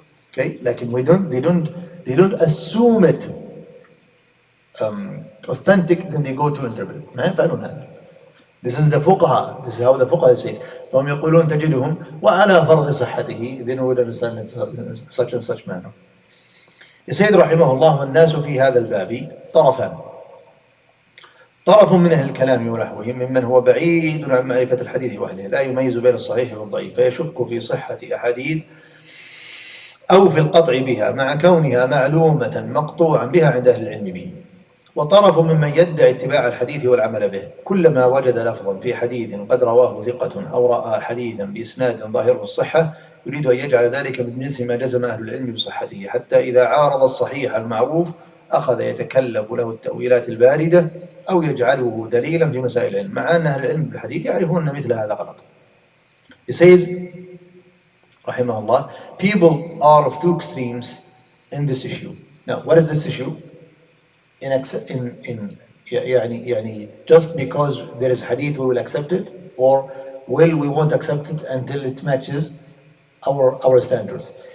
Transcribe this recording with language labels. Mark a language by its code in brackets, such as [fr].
[en] Okay, like they don't assume it authentic, then they go to interpret. [ar] ما يفعلون هذا. [en] This is the fuqaha. This is how the fuqaha say. [ar] فهم يقولون تجدهم وعلى فرض صحته, [en] then we would understand it in such and such manner. [ar] يسيد رحمه الله والناس في هذا الباب طرفان. طرف من أهل الكلام ونحوهم ممن هو بعيد عن معرفة الحديث وأهله لا يميز بين الصحيح والضعيف فيشك في صحة أحاديث أو في القطع بها مع كونها معلومة مقطوعا بها عند أهل العلم به. وطرف ممن يدعي اتباع الحديث والعمل به كلما وجد لفظا في حديث قد رواه ثقة أو رأى حديثا بإسناد ظاهره الصحة يريد أن يجعل ذلك من جنس ما جزم أهل العلم بصحته حتى إذا عارض الصحيح المعروف أخذ يتكلف له التأويلات الباردة أو يجعله دليلا في مسائل العلم مع أن أهل العلم بالحديث يعرفون أن مثل هذا غلط. [en] He says rahimahullah, people are of two extremes in this issue. Now, what is this issue? [ar] يعني [en] just because there is hadith we will accept it, or we won't accept it until it matches our standards.